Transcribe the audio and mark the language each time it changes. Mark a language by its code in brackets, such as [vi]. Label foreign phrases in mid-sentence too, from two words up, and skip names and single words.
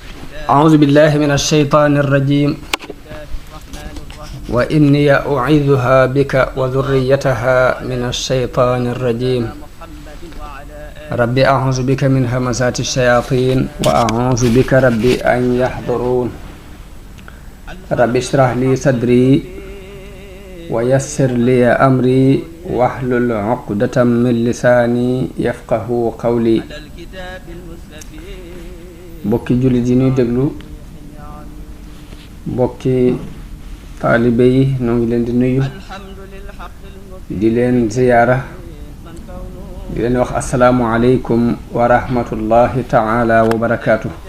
[ar] أعوذ بالله من الشيطان الرجيم وإني أعيذها بك وذريتها من الشيطان الرجيم رب أعوذ بك من همزات الشياطين وأعوذ بك رب أن يحضرون رب اشرح لي صدري ويسر لي أمري واحلل عقدة من لساني يفقه قولي [wo] mbokki jullit yi ñuy déglu mbokki taalibe yi ñoo ngi leen di nuyu di leen ziyaara di leen wax [ar] السلام عليكم ورحمة الله تعالى وبركاته.